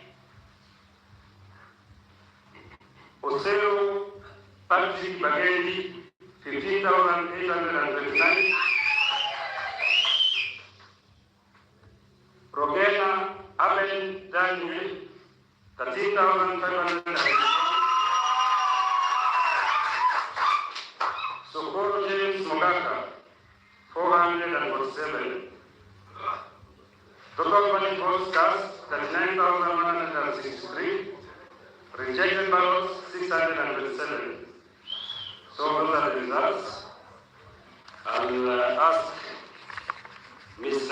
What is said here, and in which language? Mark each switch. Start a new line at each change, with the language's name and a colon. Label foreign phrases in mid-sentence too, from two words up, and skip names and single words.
English: Oseo Patrick Bagendi, 15,829, Rogena Abel Daniel, 13,500, Socorro James Mogaka, 447. Total valid votes cast, 39,163. Rejected ballots, 627. So those are the results. I'll ask Mr.